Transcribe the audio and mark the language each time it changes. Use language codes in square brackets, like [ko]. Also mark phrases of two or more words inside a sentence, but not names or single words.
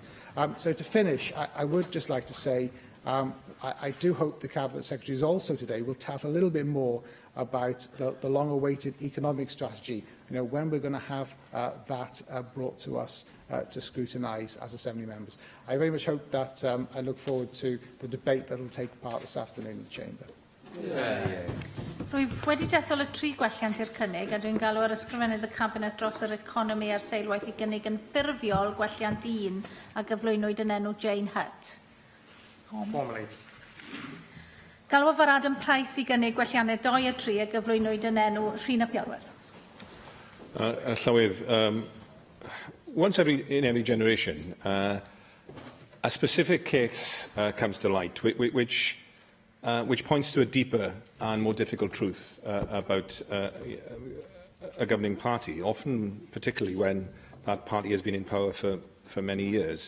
[en] So to finish, I would just like to say I do hope the Cabinet Secretary also today will tell us a little bit more about the long-awaited economic strategy, you know, when we're going to have that brought to us to scrutinise as Assembly members. I very much hope that I look forward to the debate that will take part this afternoon in the Chamber. [cy] Rwyf wedi dethol y 3 gwelliant i'r cynnig a dwi'n galw ar ysgrifennydd y Cabinet dros yr economi a'r seilwaith i gynnig yn ffurfiol gwelliant 1 a gyflwynwyd yn enw Jane Hutt. [en] Formally. [cy] Galw fod Adam Price i gynnig gwelliannau 2 a 3 a gyflwynwyd yn enw Rhina Piarwerth. Llywydd, [en] once in every generation, a specific case comes to light, which points to a deeper and more difficult truth about a governing party, often particularly when that party has been in power for many years.